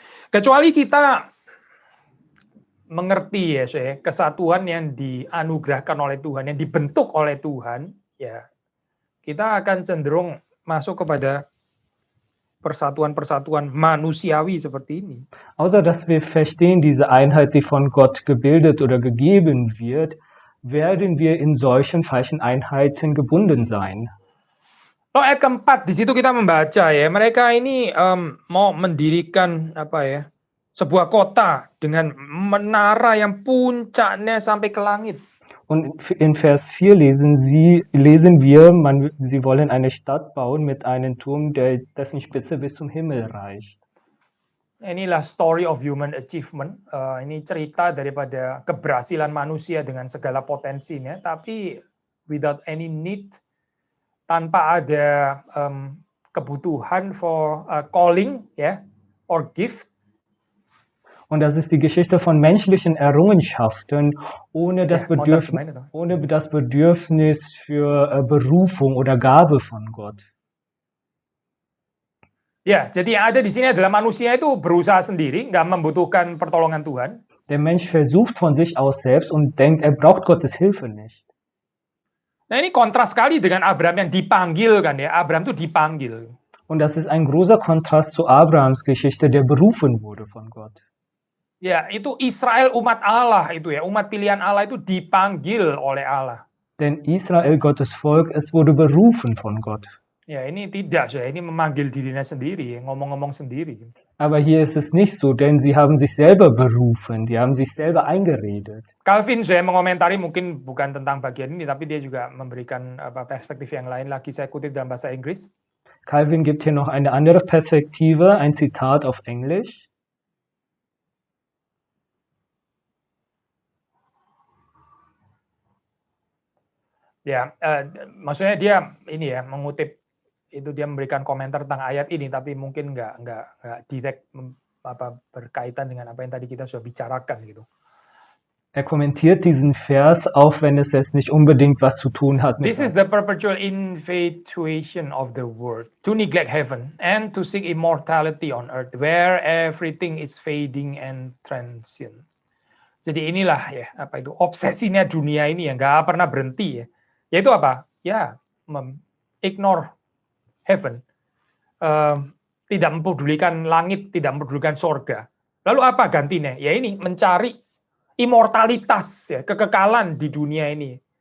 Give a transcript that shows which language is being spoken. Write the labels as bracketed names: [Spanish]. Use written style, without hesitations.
[Indonesian] Kecuali kita mengerti ya saya, kesatuan yang dianugerahkan oleh Tuhan, yang dibentuk oleh Tuhan, ya kita akan cenderung masuk kepada persatuan-persatuan manusiawi seperti ini. [German] Außer dass wir verstehen diese Einheit, die von Gott gebildet oder gegeben wird, werden wir in solchen falschen Einheiten gebunden sein. [Indonesian] Ayat keempat di situ kita membaca ya, mereka ini mau mendirikan sebuah kota dengan menara yang puncaknya sampai ke langit. [German] Und in Vers 4 lesen wir, sie wollen eine Stadt bauen mit einem Turm, dessen Spitze bis zum Himmel reicht. [Indonesian] Inilah [English] story of human achievement. [Indonesian] Ini cerita daripada keberhasilan manusia dengan segala potensinya, tapi [English] without any need, [Indonesian] tanpa ada kebutuhan [English] for calling, ya, or gift. [German] Und das ist die Geschichte von menschlichen Errungenschaften ohne das, [Indonesian] Ya, mau terjemahin atau? [German] ohne das Bedürfnis für Berufung oder Gabe von Gott. [Indonesian] Ya, jadi yang ada di sini adalah manusia itu berusaha sendiri, nggak membutuhkan pertolongan Tuhan. [German] Der Mensch versucht von sich aus selbst und denkt, er braucht Gottes Hilfe nicht. [Indonesian] Nah, ini kontras sekali dengan Abraham yang dipanggil kan ya. Abraham itu dipanggil. [German] Und das ist ein großer Kontrast zu Abrahams Geschichte, der berufen wurde von Gott. [Indonesian] Ya, itu Israel umat Allah itu ya, umat pilihan Allah itu dipanggil oleh Allah. [German] Denn Israel, Gottes Volk, es wurde berufen von Gott. [Indonesian] Ya, ini tidak, ya, ini memanggil dirinya sendiri, ngomong-ngomong sendiri. [German] Aber hier ist es nicht so, denn sie haben sich selber berufen, die haben sich selber eingeredet. [Indonesian] Calvin saya mengomentari mungkin bukan tentang bagian ini, tapi dia juga memberikan perspektif yang lain lagi. Saya kutip dalam bahasa Inggris. [German] Calvin gibt hier noch eine andere Perspektive, ein Zitat auf Englisch. [Indonesian] Ya, maksudnya dia ini ya mengutip itu, dia memberikan komentar tentang ayat ini, tapi mungkin nggak direct berkaitan dengan apa yang tadi kita sudah bicarakan gitu. [German] Er kommentiert diesen Vers, auch wenn es jetzt nicht unbedingt was zu tun hat mit [English] This is the perpetual infatuation of the world, to neglect heaven and to seek immortality on earth, where everything is fading and transient. [Indonesian] Jadi inilah ya, apa itu, obsesinya dunia ini yang nggak pernah berhenti ya. Yaitu apa? Ya, [English] ignore heaven. [Indonesian] Tidak mempedulikan langit, tidak mempedulikan sorga. Lalu apa gantinya? Ya ini, mencari immortalitas, ya, kekekalan di dunia ini.